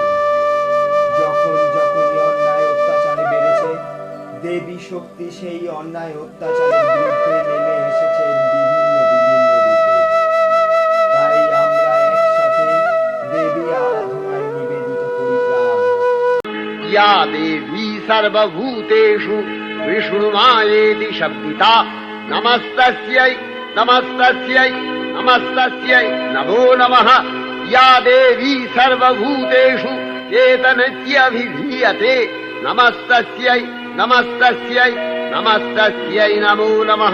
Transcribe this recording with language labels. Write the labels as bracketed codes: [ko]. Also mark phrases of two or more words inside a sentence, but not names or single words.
[bn] যখন যখনই অন্যায় অত্যাচার বেড়েছে, দেবী শক্তি সেই অন্যায় অত্যাচারের বিরুদ্ধে নেমে এসেছেন বিভিন্ন বিভিন্ন রূপে। তাই আমরা একসাথে দেবী আরাধনায় নিবেদিত করি প্রাণ। [sa] या देवी सर्वभूतेषु विष्णुमायेति शब्दिता नमस्तस्यै नमस्तस्यै नमस्तस्यै नमो नमः। या देवी सर्वभूतेषु चेतनत्यभिधीयते नमस्तस्यै नमस्तस्यै नमस्तस्यै नमो नमः।